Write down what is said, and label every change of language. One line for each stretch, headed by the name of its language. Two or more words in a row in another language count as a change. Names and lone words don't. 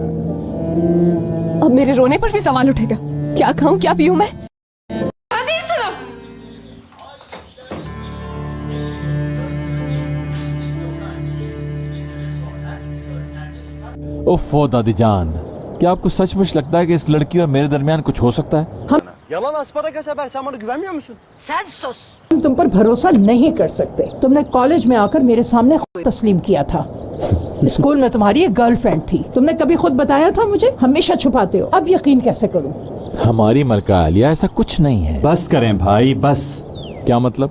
Hindi: अब मेरे रोने पर भी सवाल उठेगा, क्या खाऊं क्या पीऊं मैं? उफ़्फ़ो दादी जान, क्या आपको सचमुच लगता है कि इस लड़की और मेरे दरमियान कुछ हो सकता है?
Turkish: Yalan asparagas haber, sen bana güvenmiyor musun? Sen sus।
Hindi: हम तुम पर भरोसा नहीं कर सकते। तुमने कॉलेज में आकर मेरे सामने खुद तस्लीम किया था। स्कूल में तुम्हारी एक गर्लफ्रेंड थी, तुमने कभी खुद बताया था मुझे? हमेशा छुपाते हो, अब यकीन कैसे करूं? हमारी मलका आलिया, ऐसा कुछ नहीं है। बस करें भाई, बस। क्या मतलब?